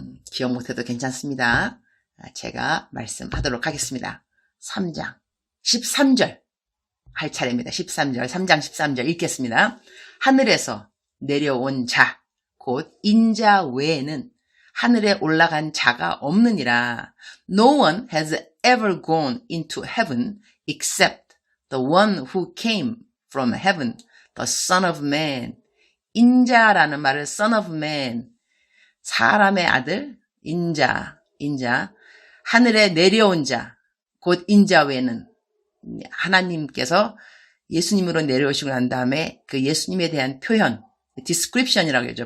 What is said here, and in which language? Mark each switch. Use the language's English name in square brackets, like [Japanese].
[Korean] 기억 못해도 괜찮습니다. 제가 말씀하도록 하겠습니다. 3장 13절 할 차례입니다. 13절, 3장 13절 읽겠습니다. 하늘에서 내려온 자, 곧 인자 외에는 하늘에 올라간 자가 없느니라. [English] No one has ever gone into heaven except the one who came from heaven, the Son of Man. [Korean] 인자라는 말을 Son of Man, 사람의 아들, 인자, 하늘에 내려온 자, 곧 인자 외에는 하나님께서 예수님으로 내려오시고 난 다음에 그 예수님에 대한 표현, description이라고 하죠.